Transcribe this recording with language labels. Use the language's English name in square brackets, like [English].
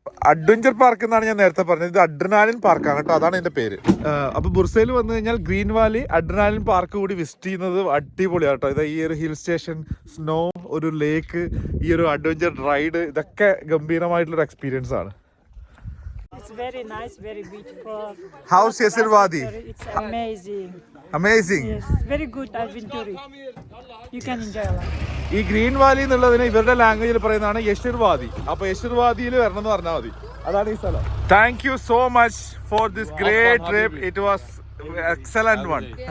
[Malayalam] Adventure park എന്നാണ് ഞാൻ നേരത്തെ പറഞ്ഞത്. ഇത് അഡ്രിനാലിൻ പാർക്കാണ് കേട്ടോ, അതാണ് ഇതിന്റെ പേര്. അപ്പൊ ബുർസയിൽ വന്നു കഴിഞ്ഞാൽ ഗ്രീൻ വാലി അഡ്രിനാലിൻ പാർക്ക് കൂടി വിസിറ്റ് ചെയ്യുന്നത് അടിപൊളിയാണ് കേട്ടോ. ഇത് ഈ ഒരു ഹിൽ സ്റ്റേഷൻ, സ്നോ, ഒരു ലേക്ക്, ഈ ഒരു അഡ്വഞ്ചർ റൈഡ്, ഇതൊക്കെ ഗംഭീരമായിട്ടുള്ള എക്സ്പീരിയൻസ് ആണ്. [English] It's very nice, very beautiful. How's Yasir Wadi? It's amazing. Amazing. Yes, very good adventure. You can enjoy a lot. [Malayalam] ഈ ഗ്രീൻ വാലി എന്നുള്ളതിന് ഇവരുടെ ലാംഗ്വേജിൽ പറയുന്നതാണ് യശുർവാദി. അപ്പൊ യശുർവാദിയിൽ വരണം എന്ന് പറഞ്ഞാൽ മതി. അതാണ് ഈ സ്ഥലം. [English] Thank you so much for this great trip. It was excellent one.